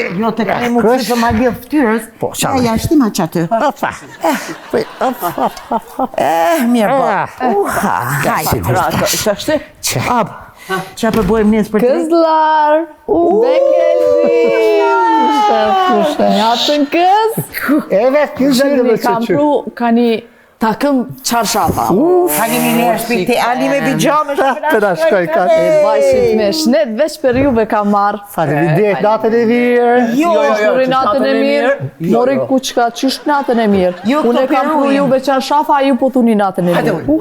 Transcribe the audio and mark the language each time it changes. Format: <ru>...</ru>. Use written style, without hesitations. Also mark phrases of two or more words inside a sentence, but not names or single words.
<sq>jo të këthejnë më kësi për ma lidhë ftyrës. Po, qanë. Ja, shtima që aty. Opa. Mirë, po. Uha, hajtë. Që është? Që? Ab, Qa përbojmë njës për të?</sq> <tr>Këzlar! Bekeldi!</tr> <sq>Natën këz!</sq> <tr>Evet, güzel de</tr> <sq>Shirni, kam pru, ka një takëm çarshapa. Ka një një shpiti, ali me bijame. Të na shkoj ka. E bajshit me shnet, veç për juve kam marrë. Faleminderit, natën e mirë. Jo, mori natën e mirë, mori kuçka, qysh natën e mirë. Unë e kam pru juve çarshafa, ju po thuni natën e mirë.</sq>